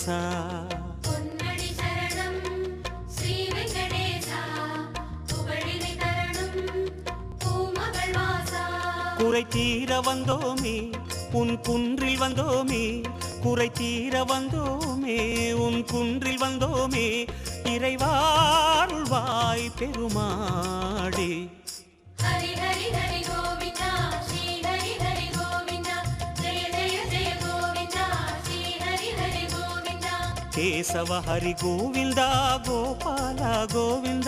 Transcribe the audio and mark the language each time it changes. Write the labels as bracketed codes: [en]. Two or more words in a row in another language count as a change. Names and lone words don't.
[ta] பொன்னடி சரணம் ஸ்ரீ வெங்கடேசா புகழினை தரணும் பூமகள் வாசா குறை தீர வந்தோமே உன் குன்றில் வந்தோமே குறை தீர வந்தோமே உன் குன்றில் வந்தோமே இறைவாருள்வாய் பெருமாளே [hi] हरि हरि हरि गोविंद श्री हरि हरि गोविंद जय जय जय गोविंद श्री हरि हरि गोविंद केशव हरि गोविंद गोपाल गोविंद